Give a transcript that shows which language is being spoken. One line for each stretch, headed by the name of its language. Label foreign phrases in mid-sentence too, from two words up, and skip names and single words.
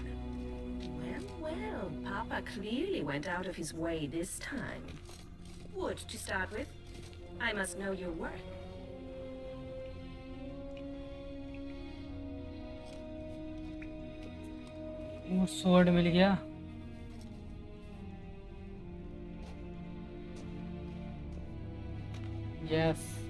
English: Well, Papa clearly went out of his way this time. Wood, to start with. I must know your worth.
Hindi: वो sword मिल गया.
English: Yes.